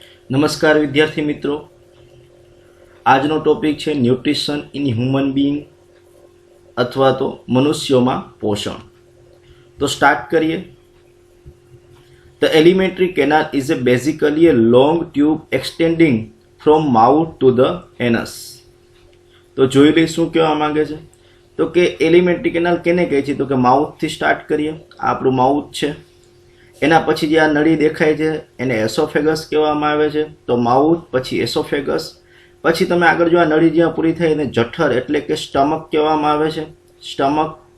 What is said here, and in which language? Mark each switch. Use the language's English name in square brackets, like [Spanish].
[Gujarati] નમસ્કાર વિદ્યાર્થી મિત્રો, આજનો ટોપિક છે [English] nutrition in human being [Gujarati] અથવા તો મનુષ્યોમાં પોષણ. તો સ્ટાર્ટ કરીએ. [English] The alimentary canal is basically a long tube extending from mouth to the anus. [Gujarati] તો જોઈ લઈ શું કહેવા માંગે છે. તો કે એલિમેન્ટરી કેનાલ કેને કહે છે? તો કે માઉથથી સ્ટાર્ટ કરીએ. આ આપણું માઉથ છે. એના પછી જે આ નળી દેખાય છે એને એસોફેગસ કહેવામાં આવે છે. તો માઉથ પછી એસોફેગસ, પછી તમે આગળ જો આ નળી જ્યાં પૂરી થાય એને જઠર એટલે કે સ્ટમક કહેવામાં આવે છે. સ્ટમક.